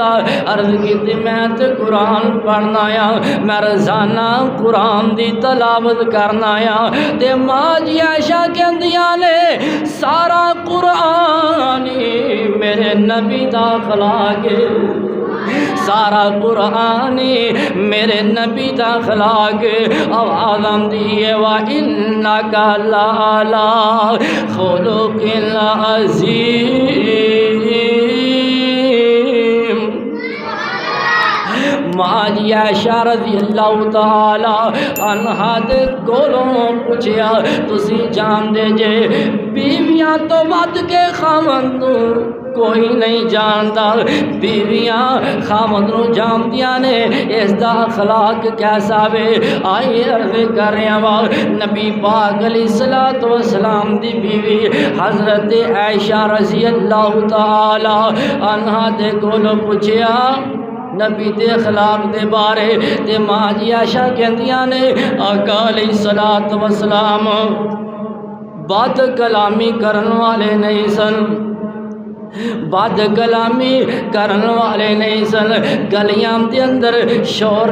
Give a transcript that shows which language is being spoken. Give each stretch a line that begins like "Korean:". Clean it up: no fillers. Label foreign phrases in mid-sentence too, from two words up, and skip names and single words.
Urdu: عرض کی تھی میں تو
Punjabi: قرآن پڑھنا آیا میں روزانہ قرآن دی تلاوت کرنا آیا تے ماں جی عائشہ کہندیاں نے سارا قرآن میرے نبی دا اخلاق سارا قرآن میرے نبی دا اخلاق آواز آندی ہے
Arabic: وَإِنَّكَ لَعَلَىٰ خُلُقٍ عَظِيمٍ
Punjabi: ماں جی عائشہ
Arabic: رضی اللہ تعالی عنہا
Punjabi: دے کولوں پوچھیا تسی جان دے جے بیویاں تو ود کے خاوند کوئی نہیں جانتا بیویاں خاوند نو جاندیاں نے اس دا اخلاق کیسا وے آئیے عرض کر رہے ہیں نبی پاک
Arabic: علیہ الصلوۃ والسلام
Punjabi: دی بیوی حضرت عائشہ
Arabic: رضی اللہ تعالی عنہا
Punjabi: دے کولوں پوچھیا نبی دے اخلاق دے بارے تے ماں جی عائشہ کہندیاں نے آقا
Arabic: علیہ الصلوۃ والسلام
Punjabi: بد کلامی کرن والے نہیں سن بد کلامی کرن والے نہیں سن گلیاں دے اندر شور